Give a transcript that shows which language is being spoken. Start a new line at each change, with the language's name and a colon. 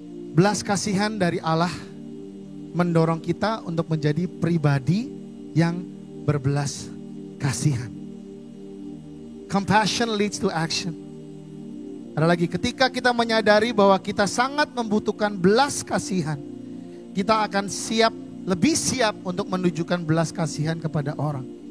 Indonesian: Belas kasihan dari Allah mendorong kita untuk menjadi pribadi yang berbelas kasihan.
English: Compassion leads to action.
Indonesian: Ada lagi, ketika kita menyadari bahwa kita sangat membutuhkan belas kasihan, kita akan lebih siap untuk menunjukkan belas kasihan kepada orang.